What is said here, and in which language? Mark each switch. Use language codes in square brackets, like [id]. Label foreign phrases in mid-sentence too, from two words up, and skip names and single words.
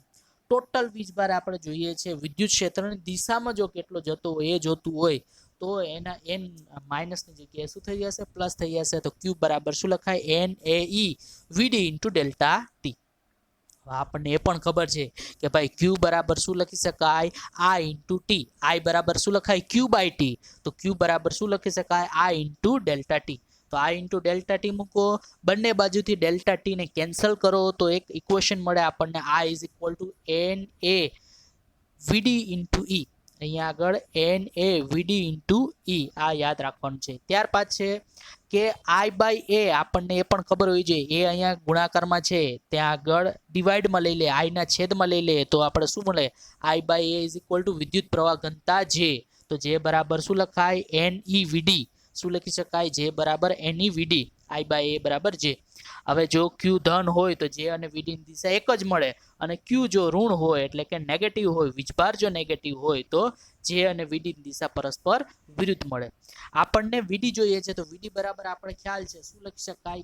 [gu] ટોટલ વીજભાર આપણે જોઈએ છે વિદ્યુત ક્ષેત્રની દિશામાં જો કેટલો જતો હોય એ જોતું હોય, તો એના n માઇનસની જગ્યાએ શું થઈ જશે? પ્લસ થઈ જશે. તો q બરાબર શું લખાય? NaE vd * ડેલ્ટા ટી. આપણને એ પણ ખબર છે કે ભાઈ q બરાબર શું લખી શકાય? I * t. I બરાબર શું લખાય? q/t. તો q બરાબર શું લખી શકાય? I * ડેલ્ટા ટી. તો I * ડેલ્ટા ટી મૂકો, બંને બાજુથી ડેલ્ટા ટી ને કેન્સલ કરો, તો એક ઇક્વેશન મળે આપણને. I = NaVd * E. અહીંયા આગળ NaVd * E આ યાદ રાખવાનું છે. ત્યારબાદ છે કે I/a આપણને એ પણ ખબર હોવી જોઈએ. એ અહીંયા ગુણાકારમાં છે, ત્યાં આગળ ડિવાઈડમાં લઈ લે, I ના છેદમાં લઈ લે, તો આપણે શું મળે? I/a = વિદ્યુત પ્રવાહ ઘનતા J. તો J બરાબર શું લખાય? NeVd. શું લખી શકાય? J બરાબર NeVd. I/a બરાબર J. હવે જો q ધન હોય તો J અને Vd ની દિશા એક જ મળે, અને q જો ઋણ હોય એટલે કે નેગેટિવ હોય, વીજભાર જો નેગેટિવ હોય, તો J અને Vd ની દિશા પરસ્પર વિરુદ્ધ મળે. આપણને Vd જોઈએ છે, તો Vd બરાબર આપણે ખ્યાલ છે શું લખી શકાય?